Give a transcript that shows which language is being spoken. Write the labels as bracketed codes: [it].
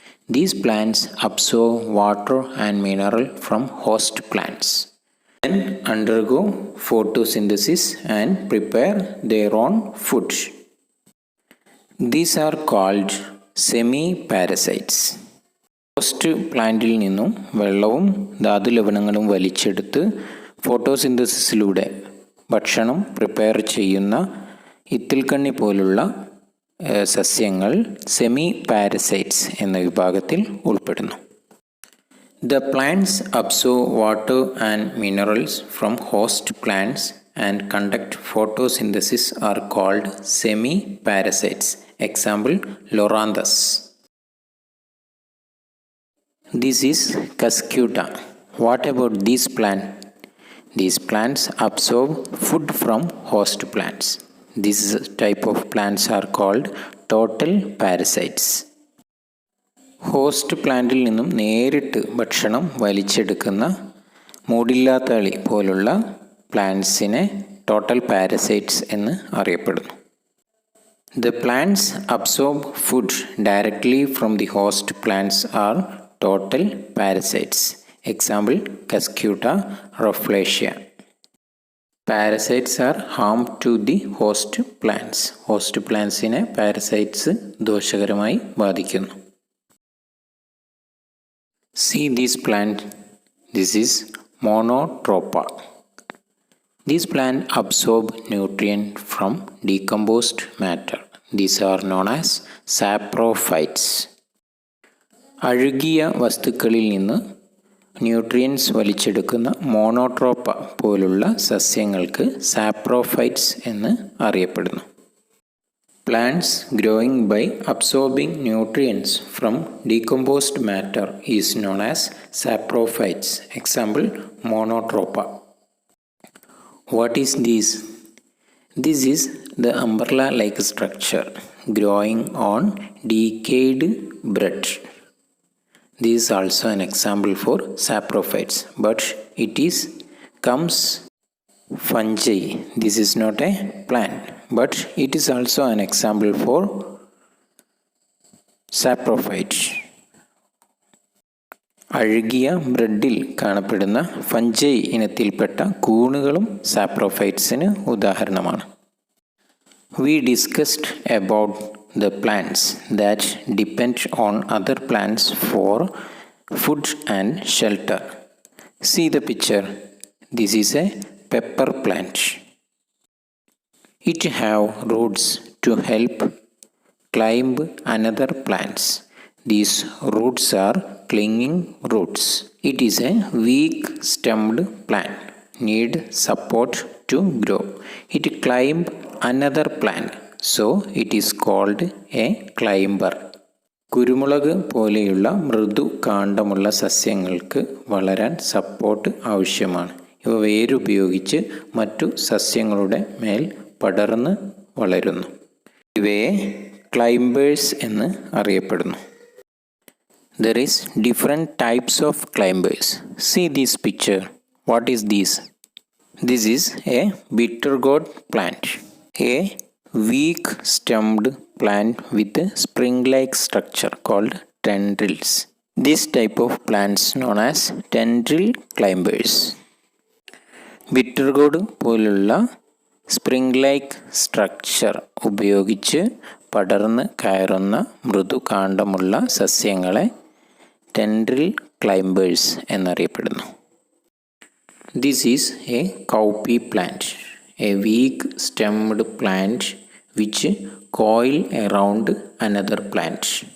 [en] These plants absorb water and mineral from host plants, then undergo photosynthesis and prepare their own food. These are called semi-parasites. [ml] Host പ്ലാന്റിൽ നിന്നും വെള്ളവും ധാതുലവണങ്ങളും വലിച്ചെടുത്ത് ഫോട്ടോസിന്തസിസിലൂടെ ഭക്ഷണം prepare ചെയ്യുന്ന ഇത്തിൽക്കണ്ണി പോലുള്ള സസ്യങ്ങൾ സെമി പാരസൈറ്റ്സ് എന്ന വിഭാഗത്തിൽ ഉൾപ്പെടുന്നു. [en] The plants absorb water and minerals from host plants and conduct photosynthesis are called semi-parasites. Example, Loranthus. This is Cuscuta. What about this plant? These plants absorb food from host plants. This type of plants are called total parasites. [ml] Host പ്ലാന്റിൽ നിന്നും നേരിട്ട് ഭക്ഷണം വലിച്ചെടുക്കുന്ന മൂടില്ലാത്തളി പോലുള്ള പ്ലാന്റ്സിനെ total parasites എന്ന് അറിയപ്പെടുന്നു. [en] The plants absorb food directly from the host plants are total parasites. Example, Cuscuta, Rafflesia. Parasites are harm to the host plants. [ml] Host plantsനെ parasites ദോഷകരമായി ബാധിക്കുന്നു. [en] See this plant. This is Monotropa. This plant absorb nutrient from decomposed matter. These are known as saprophytes. [ml] അഴുകിയ വസ്തുക്കളിൽ നിന്ന് nutrients വലിച്ചെടുക്കുന്ന Monotropa പോലുള്ള സസ്യങ്ങൾക്ക് saprophytes എന്ന് അറിയപ്പെടുന്നു. [en] Plants growing by absorbing nutrients from decomposed matter is known as saprophytes. Example, Monotropa. What is this? This is the umbrella-like structure growing on decayed bread. This is also an example for saprophytes, but it comes fungi. This is not a plant, but it is also an example for saprophytes. [ml] അഴുകിയ ബ്രെഡിൽ കാണപ്പെടുന്ന fungi ഇനത്തിൽപ്പെട്ട കൂണുകളും സാപ്രോഫൈറ്റ്സിന് ഉദാഹരണമാണ്. [en] We discussed about the plants that depend on other plants for food and shelter. See the picture. This is a pepper plant. It have roots to help climb another plants. These roots are clinging roots. It is a weak stemmed plant. Need support to grow. It climb another plant. So it is called a climber. [ml] കുരുമുളക് പോലെയുള്ള മൃദു കാണ്ഡമുള്ള സസ്യങ്ങൾക്ക് വളരാൻ support ആവശ്യമാണ്. ഇവ വേരുപയോഗിച്ച് മറ്റു സസ്യങ്ങളുടെ മേൽ പടർന്ന് വളരുന്നു. ഇവയെ ക്ലൈംബേഴ്സ് എന്ന് അറിയപ്പെടുന്നു. [en] There is different types of climbers. See this picture. What is this? This is a bitter gourd plant. A weak stemmed plant with a spring-like structure called tendrils. This type of plants known as tendril climbers. [ml] ബിറ്റർഗോഡ് പോലുള്ള spring like structure ഉപയോഗിച്ച് പടർന്ന് കയറുന്ന മൃദുകാണ്ഡമുള്ള സസ്യങ്ങളെ tendril climbers എന്നറിയപ്പെടുന്നു. [en] This is a cowpea plant, a weak stemmed plant which coil around another plant.